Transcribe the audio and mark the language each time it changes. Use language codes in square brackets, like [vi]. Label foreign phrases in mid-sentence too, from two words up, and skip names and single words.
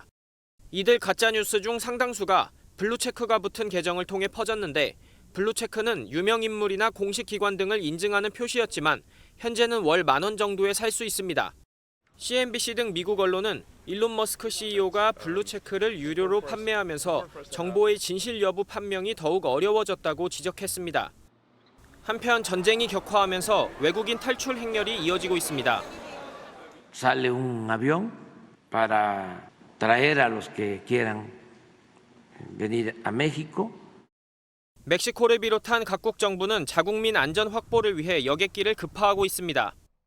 [ko] 이들 가짜뉴스 중 상당수가 블루체크가 붙은 계정을 통해 퍼졌는데 블루체크는 유명인물이나 공식기관 등을 인증하는 표시였지만 현재는 월 10,000원 정도에 살 수 있습니다. CNBC 등 미국 언론은 일론 머스크 CEO가 블루체크를 유료로 판매하면서 정보의 진실 여부 판명이 더욱 어려워졌다고 지적했습니다. 한편 전쟁이 격화하면서 외국인 탈출 행렬이 이어지고 있습니다. [es] Sale un avión para traer a los que quieran venir a México. [ko] 멕시코를 비롯한 각국 정부는 자국민 안전 확보를 위해 여객기를 급파하고 있습니다.